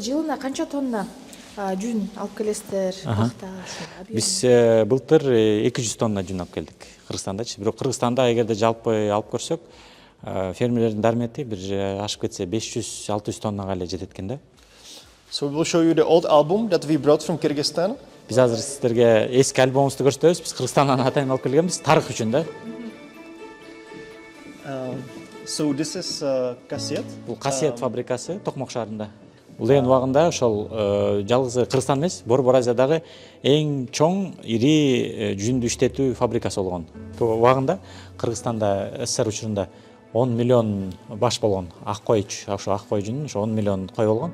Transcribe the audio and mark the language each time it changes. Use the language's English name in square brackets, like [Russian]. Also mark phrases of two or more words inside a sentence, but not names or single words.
[Kyrgyz] Жылына канча тонна жүн алып келесиздер? Пахта. Биз былтыр 200 тонна жүн алып келдик Кыргызстандачы. Бирок Кыргызстанда эгерде жалпы алып көрсөк фермерлердин дармети бир ашып кетсе 500-600 тоннага эле жетет экен да. [English] So we will show you the old album that we brought from Kyrgyzstan. [Kyrgyz] Биз азыр сиздерге эски альбомубузду көрсөтөбүз. Биз Кыргызстандан атайын алып келгенбиз, тарых үчүн да. [English] So this is Касиет. [Kyrgyz] Бул Касиет фабрикасы Токмок шаарында. Бул эң убагында ошол жалгыз Кыргызстан эмес, Борбор Азиядагы эң чоң ири жүндү иштетүү фабрикасы болгон. Бул убагында Кыргызстанда СССР учурунда 10 миллион баш болгон ак кой, ошо ак кой жүнүн ошо 10 миллион кой болгон.